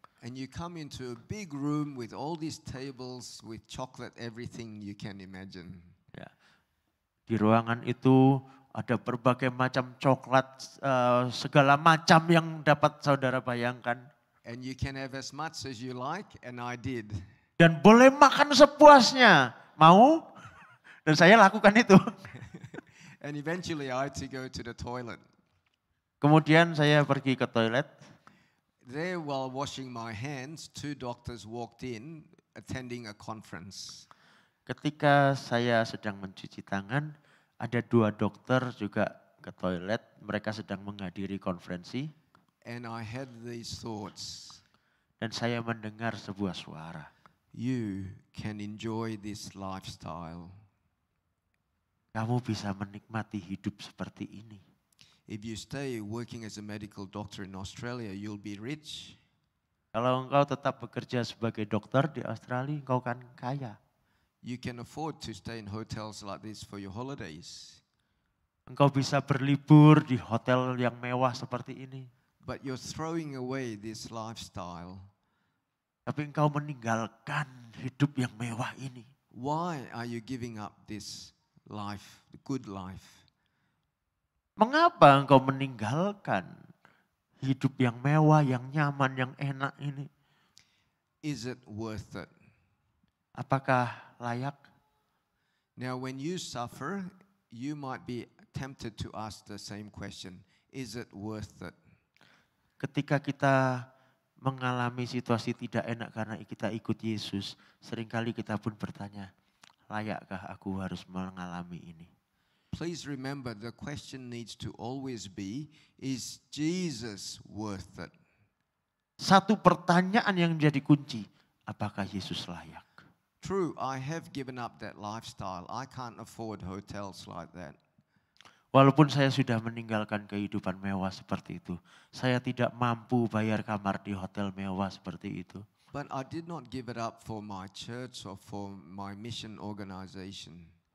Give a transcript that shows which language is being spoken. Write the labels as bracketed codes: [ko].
[en] And you come into a big room with all these tables with chocolate, everything you can imagine. [id] Ya. Di ruangan itu ada berbagai macam coklat, segala macam yang dapat saudara bayangkan. [en] And you can have as much as you like, and I did. [id] Dan boleh makan sepuasnya. Mau? Dan saya lakukan itu. [en] And eventually I had to go to the toilet. [id] Kemudian saya pergi ke toilet. [en] There, while washing my hands, 2 doctors walked in attending a conference. [id] Ketika saya sedang mencuci tangan, ada 2 dokter juga ke toilet. Mereka sedang menghadiri konferensi. [en] And I had these thoughts. [id] Dan saya mendengar sebuah suara. [en] You can enjoy this lifestyle. [id] Kamu bisa menikmati hidup seperti ini. [en] If you stay working as a medical doctor in Australia, you'll be rich. [id] Kalau engkau tetap bekerja sebagai dokter di Australia, engkau kan kaya. [en] You can afford to stay in hotels like this for your holidays. [id] Engkau bisa berlibur di hotel yang mewah seperti ini. [en] But you're throwing away this lifestyle. [id] Tapi engkau meninggalkan hidup yang mewah ini. [en] Why are you giving up this life, the good life? [id] Mengapa engkau meninggalkan hidup yang mewah, yang nyaman, yang enak ini? [en] Is it worth it? [id] Apakah layak? [en] Now when you suffer, you might be tempted to ask the same question. Is it worth it? [id] Ketika kita mengalami situasi tidak enak karena kita ikut Yesus, seringkali kita pun bertanya, layakkah aku harus mengalami ini? [en] Please remember the question needs to always be, is Jesus worth it? [id] Satu pertanyaan yang menjadi kunci, apakah Yesus layak? [en] True, I have given up that lifestyle. I can't afford hotels like that. [id] Walaupun saya sudah meninggalkan kehidupan mewah seperti itu, saya tidak mampu bayar kamar di hotel mewah seperti itu. [en] But I did not give it up for my church or for my mission organization.